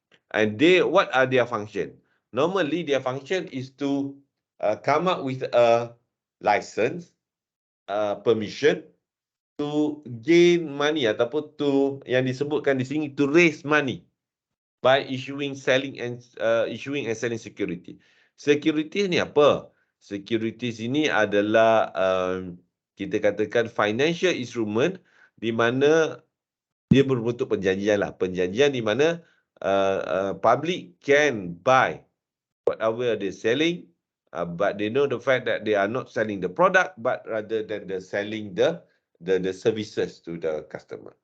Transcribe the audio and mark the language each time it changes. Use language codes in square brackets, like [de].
[en] And what are their function? Normally, their function is to come up with a license, permission to gain money [ms] ataupun yang disebutkan di sini [en] to raise money by issuing and selling security. [ms] Security ni apa? Securities ini adalah kita katakan financial instrument di mana dia berbentuk perjanjian lah. Perjanjian di mana [en] public can buy whatever they're selling, but they know the fact that they are not selling the product, but rather than they're selling the services to the customer.